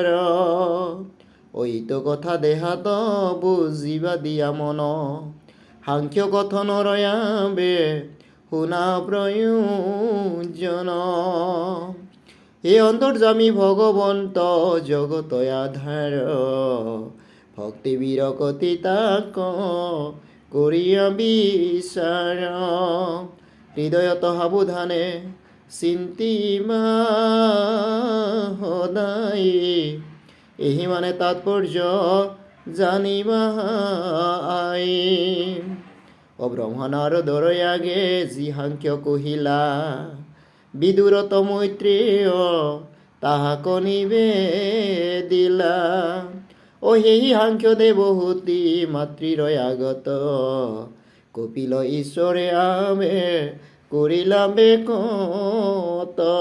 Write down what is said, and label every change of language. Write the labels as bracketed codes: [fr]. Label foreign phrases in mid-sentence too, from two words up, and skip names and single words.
[as] ইটো কথা দেহাত বুজিবা দিয়া মন, সাংখ্য কথনৰ আবে শুনা প্ৰয়োজন। হে অন্তর্যামী ভগবন্ত জগত আধার ভক্তি বিরকতি তাক করিয়া বিচার হৃদয়ত সাবধানে চিন্তিমা সদায় এহি মানে তাৎপর্য জানিবা আই ও ব্রহ্মনারদৰ আগে যি সাংখ্য কহিলা বিদুরত মৈত্রেয় তাহাক নিবেদিলা ও সেই সাংখ্য দেবহূতি মাতৃৰ আগত কপিল ঈশ্বৰে আমে কৰিলা বেকত